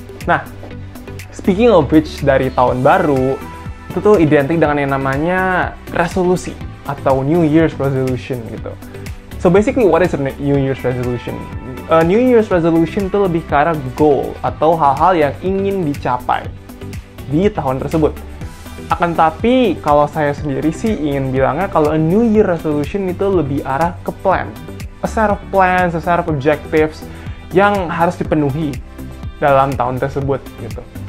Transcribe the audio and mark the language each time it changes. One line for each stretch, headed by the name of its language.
Indonesian: Nah, speaking of which, dari tahun baru itu tuh identik dengan yang namanya resolusi atau New Year's resolution gitu.
English: So basically, what is a New Year's resolution?
Indonesian: A New Year's resolution itu lebih ke arah goal atau hal-hal yang ingin dicapai di tahun tersebut. Akan tapi, kalau saya sendiri sih ingin bilangnya kalau a New Year resolution itu lebih arah ke plan.
English: A set of plans, a set of objectives
Indonesian: yang harus dipenuhi dalam tahun tersebut gitu.